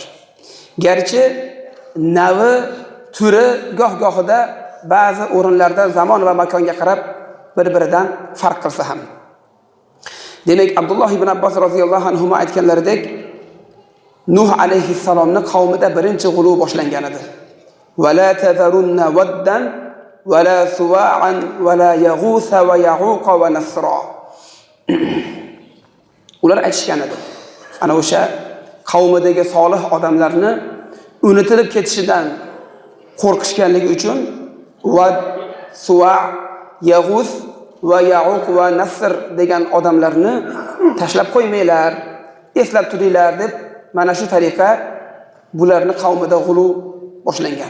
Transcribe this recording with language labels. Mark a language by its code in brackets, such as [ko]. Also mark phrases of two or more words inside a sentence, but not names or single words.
[uz] Garchi navi, turi goh-gohida ba'zi o'rinlarda zamon va makonga qarab bir-biridan farq qilsa ham. Demak, Abdulloh ibn Abbos [ar] رضي الله عنه [uz] aytganlaridek, Nuh alayhissalomning qavmida birinchi g'ulu boshlangan edi. [ar] ولا تذرن ودا ولا سواعا ولا يغوث ويعوق ونسرا. [uz] Ular aytishgan edi. Ana o'sha qavmidagi solih odamlarni unutilib ketishidan qo'rqishganligi uchun Vad, Suva, Yag'us va Ya'uq va Nasr degan odamlarni tashlab qo'ymanglar, eslab turinglar deb mana shu tariqa bularni qavmida g'ulu boshlangan.